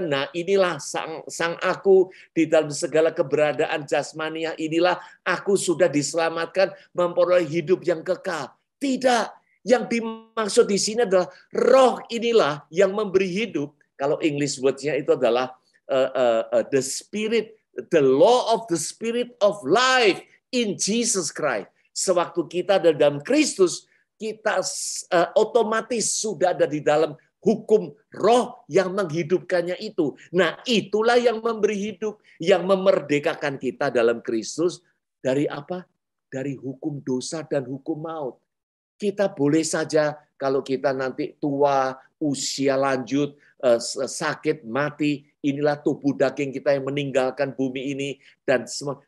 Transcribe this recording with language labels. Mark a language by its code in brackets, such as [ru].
[id] Nah, inilah sang aku di dalam segala keberadaan jasmania, inilah aku sudah diselamatkan, memperoleh hidup yang kekal. Tidak. Yang dimaksud di sini adalah roh inilah yang memberi hidup. Kalau English word-nya itu adalah [en] the spirit, the law of the spirit of life in Jesus Christ. [id] Sewaktu kita ada dalam Kristus, kita otomatis sudah ada di dalam hukum roh yang menghidupkannya itu. Nah, itulah yang memberi hidup, yang memerdekakan kita dalam Kristus dari apa? Dari hukum dosa dan hukum maut. Kita boleh saja kalau kita nanti tua, usia lanjut, sakit, mati, inilah tubuh daging kita yang meninggalkan bumi ini dan semua.